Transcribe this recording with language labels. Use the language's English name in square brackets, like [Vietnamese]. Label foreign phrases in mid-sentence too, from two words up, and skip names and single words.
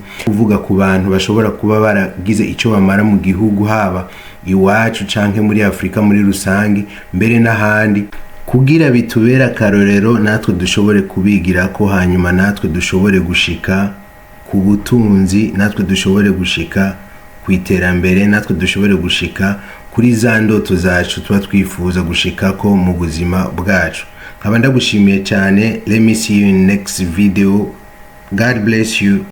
[Rundi] Kuvuga ku bantu bashobora kuba baragize icyo bamara mu gihugu, haba iwacu canke muri Afrika muri rusangi, mbere n'ahandi, kugira bitubera akarorero natwe dushobore kubigira ko, hanyuma natwe dushobore gushika ku butunzi, natwe dushobore gushika ku iterambere, natwe dushobore gushika kuri za ndoto zacu tuba twifuza gushika ko mu buzima bwacu. Nkaba ndagushimiye cyane. [English] Let me see you in next video. God bless you.